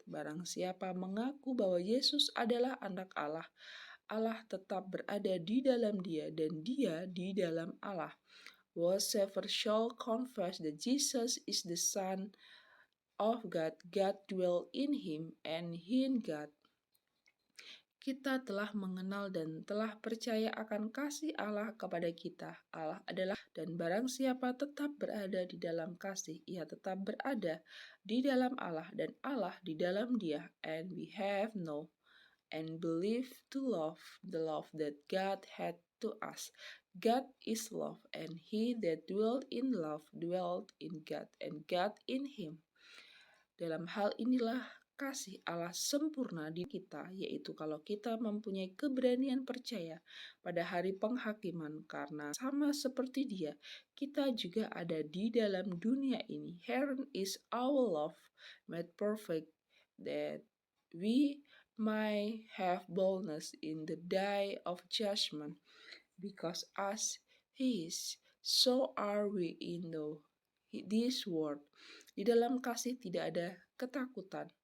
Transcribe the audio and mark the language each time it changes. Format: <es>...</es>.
<id>Barang siapa mengaku bahwa Yesus adalah anak Allah, Allah tetap berada di dalam dia dan dia di dalam Allah.</id> <en>Whosoever shall confess that Jesus is the Son of God, God dwell in him and he in God.</en> <id>Kita telah mengenal dan telah percaya akan kasih Allah kepada kita. Allah adalah, dan barang siapa tetap berada di dalam kasih, ia tetap berada di dalam Allah dan Allah di dalam dia.</id> <en>And we have known and believe to love the love that God had to us. God is love, and he that dwelt in love dwelt in God, and God in him.</en> <id>Dalam hal inilah kasih Allah sempurna di kita, yaitu kalau kita mempunyai keberanian percaya pada hari penghakiman, karena sama seperti dia, kita juga ada di dalam dunia ini.</id> <en>Herein is our love made perfect, that we might have boldness in the day of judgment, because as he is, so are we in this world.</en> <id>Di dalam kasih tidak ada ketakutan.</id>